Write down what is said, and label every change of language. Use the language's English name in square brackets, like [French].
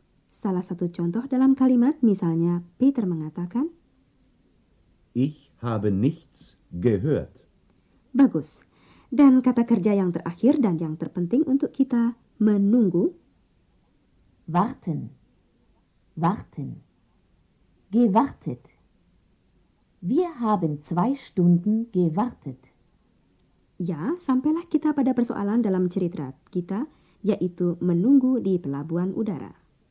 [Indonesian] Salah satu contoh dalam kalimat misalnya Peter mengatakan, [German] Ich habe nichts gehört. [Indonesian] bagus. Dan kata kerja yang terakhir dan yang terpenting untuk kita menunggu. [German] Warten. Warten. Gewartet. Wir haben 2 Stunden gewartet. [Indonesian] Ya, sampailah kita pada persoalan dalam cerita kita, yaitu menunggu di pelabuhan udara.